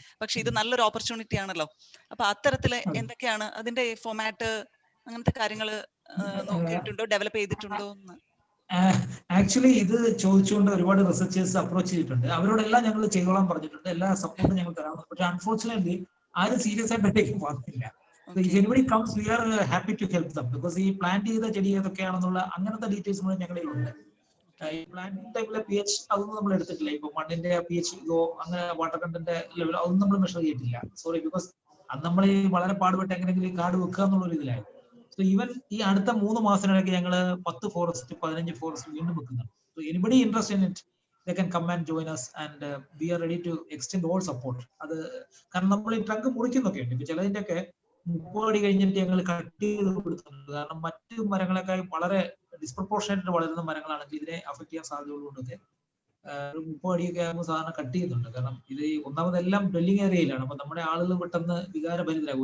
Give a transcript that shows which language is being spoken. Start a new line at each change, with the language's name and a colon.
Malayalam: പക്ഷെ ഇത് നല്ലൊരു ഓപ്പർച്യൂണിറ്റി ആണല്ലോ. അപ്പൊ അത്തരത്തില് എന്തൊക്കെയാണ് അതിന്റെ ഫോമാറ്റ്, അങ്ങനത്തെ കാര്യങ്ങൾ നോക്കിയിട്ടുണ്ടോ, ഡെവലപ്പ് ചെയ്തിട്ടുണ്ടോ എന്ന്? ആക്ച്വലി ഇത് ചോദിച്ചുകൊണ്ട് ഒരുപാട് റിസർച്ചേഴ്സ് അപ്രോച്ച് ചെയ്തിട്ടുണ്ട്. അവരോടെല്ലാം ഞങ്ങൾ ചെയ്തോളാൻ പറഞ്ഞിട്ടുണ്ട്, എല്ലാ സപ്പോർട്ടും ഞങ്ങൾ തരാം. പക്ഷെ അൺഫോർച്ചുനേറ്റ്ലി ആരും സീരിയസ് ആയിട്ട് വന്നില്ല.
English: If anybody comes, we are happy to help them because
Malayalam: ഈ പ്ലാന്റ് ചെയ്ത ചെടി ഏതൊക്കെയാണെന്നുള്ള അങ്ങനത്തെ ഡീറ്റെയിൽസ് കൂടെ ഞങ്ങളുടെ ഉണ്ട്. ഈ പ്ലാന്റിംഗ് ടൈമിലെ pH അതൊന്നും നമ്മൾ എടുത്തിട്ടില്ല. ഇപ്പൊ മണ്ണിന്റെ pH അങ്ങനെ വാട്ടർ കണ്ടന്റ് ലെവൽ അതൊന്നും നമ്മൾ മെഷർ ചെയ്തിട്ടില്ല. സോറി, ബിക്കോസ് അത് നമ്മൾ വളരെ പാടുപെട്ട് എങ്ങനെയെങ്കിലും കാട് വെക്കുക എന്നുള്ള ഇതിലായിരുന്നു. സോ ഈവൻ ഈ അടുത്ത 3 മാസത്തിനിടയ്ക്ക് ഞങ്ങൾ 10 ഫോറസ്റ്റ് 15 ഫോറസ്റ്റ് വീണ്ടും വെക്കുന്നുണ്ട്.
English: So anybody interest in it, they can come and join us and we are ready to extend all support.
Malayalam: അത് കാരണം നമ്മൾ ഈ ട്രങ്ക് മുറിക്കുന്നൊക്കെ ഉണ്ട്. ഇപ്പൊ ചിലതിന്റെ ഒക്കെ 30 അടി കഴിഞ്ഞിട്ട് ഞങ്ങൾ കട്ട് ചെയ്ത് കൊടുക്കുന്നുണ്ട്. കാരണം മറ്റു മരങ്ങളെക്കാൾ വളരെ ഡിസ്പ്രപ്പോർഷനായിട്ട് വളരുന്ന മരങ്ങളാണെങ്കിൽ ഇതിനെ അഫക്ട് ചെയ്യാൻ സാധ്യതയുള്ളതുകൊണ്ടൊക്കെ ഒരു 30 അടിയൊക്കെ ആകുമ്പോൾ സാധാരണ കട്ട് ചെയ്യുന്നുണ്ട്. കാരണം ഇത് ഒന്നാമതെല്ലാം ഡ്വെല്ലിംഗ് ഏരിയയിലാണ്. അപ്പൊ നമ്മുടെ ആളുകൾ പെട്ടെന്ന് വികാരഭരിതരാകും.